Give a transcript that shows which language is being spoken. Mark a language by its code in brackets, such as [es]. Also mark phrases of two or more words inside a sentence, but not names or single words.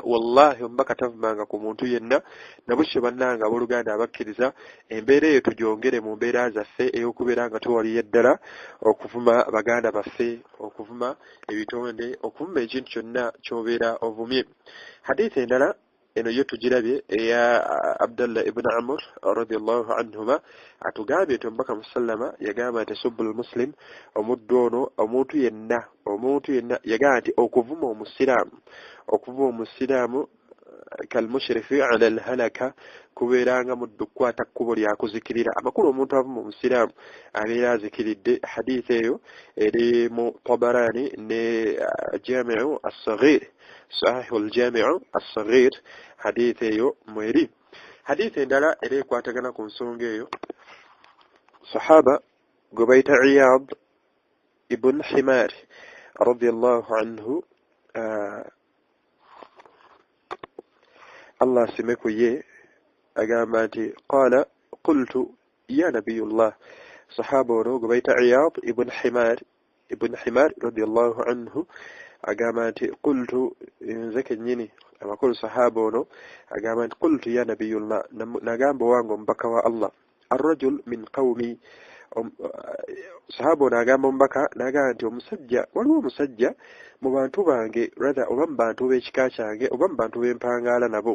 [lg] Wallahi omubaka tavumanga ku muntu yenna. Nabushe bannanga abooluganda abakkiriza embeera eyo tugyongere mu mbeera zaffe ey'okubeera nga tuwaliye ddala okuvuma baganda baffe, okuvuma ebitonde, okuvuma ekintu kyonna ky'obeera ovumye. Hadiisi endala eno yo tugirabye eya Abdullah ibn Amr [ar] رضي الله عنهما, [lg] atugambye nti omubaka musallama yagamba nti [ar] سباب المسلم, [lg] omuddu ono omuntu yenna yagamba nti okuvuma omusiraamu [ar] كالمشرف على الهلكة, [lg] kubeeranga muddu kukwata kkubo lyakuzikirira. Amakulu omuntu avuma omusiraamu abeera azikiridde. Hadiisi eyo eri mu Tabarani ne Jami'u as-Saghir, Sahih al-Jami'u as-Saghir, hadithi eyo mweri. Hadithi endala era ekwatagana ku nsonga eyo, sahaba gwe bayita Iyad ibn Himar [ar] رضي الله عنه, [lg] Allah asime ku ye, agamba nti [ar] قال قلت يا نبي الله. [lg] Sahaba ono gwe bayita Iyad ibn Himar [ar] رضي الله عنه [lg] agamba nti qultu, nze kennyini amakulu sahaba ono agamba nti [ar] قلت يا نبي الله, [lg] nagamba wange omubaka wa Allah, [ar] الرجل من قومي. [lg] Sahaba ono agamba omubaka nagamba nti waliwo omusajja mu bantu bange, rather oba mu bantu b'ekika kyange oba mu bantu b'empangaala nabo.